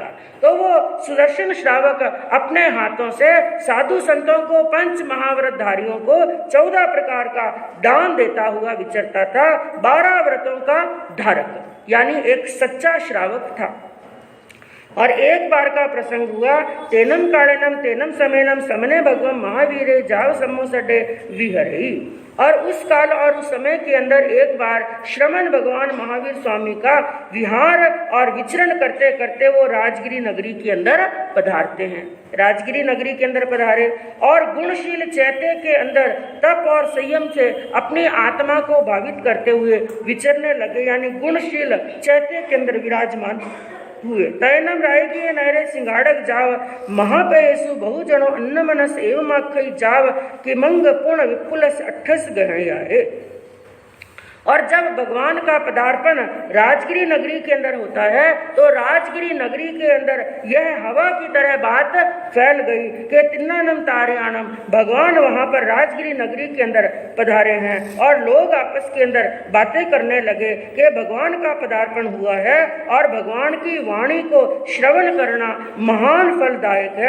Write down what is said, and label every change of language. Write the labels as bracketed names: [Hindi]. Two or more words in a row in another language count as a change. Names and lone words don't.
[Hindi] तो वो सुदर्शन श्रावक अपने हाथों से साधु संतों को, 5 महाव्रतधारियों को 14 प्रकार का दान देता हुआ विचरता था। 12 व्रतों का धारक, यानी एक सच्चा श्रावक था। और एक बार का प्रसंग हुआ, [Prakrit languages] तेनम कालेनम तेनम समेनम समने भगवम महावीरे जाव सम्मोसडे विहरई। [Hindi] और उस काल और उस समय के अंदर एक बार श्रमण भगवान महावीर स्वामी का विहार और विचरण करते करते वो राजगिरी नगरी के अंदर पधारते हैं। राजगिरी नगरी के अंदर पधारे और गुणशील चैत्य के अंदर तप और संयम से अपनी आत्मा को भावित करते हुए विचरने लगे, यानी गुणशील चैत्य के अंदर विराजमान हुए। [Prakrit languages] तैनम रायगी नहरे सिंगाड़क जाव महापयसु बहुजनो अन्न मनस एवं आखई जाव कि मंग पूर्ण विपुलस 28 गहयाए। [Hindi] और जब भगवान का पदार्पण राजगिरी नगरी के अंदर होता है तो राजगिरी नगरी के अंदर यह हवा की तरह बात फैल गई कि [Prakrit languages] तिन्नानम तारयाणम, [Hindi] भगवान वहां पर राजगिरी नगरी के अंदर पधारे हैं और लोग आपस के अंदर बातें करने लगे कि भगवान का पदार्पण हुआ है और भगवान की वाणी को श्रवण करना महान फलदायक है।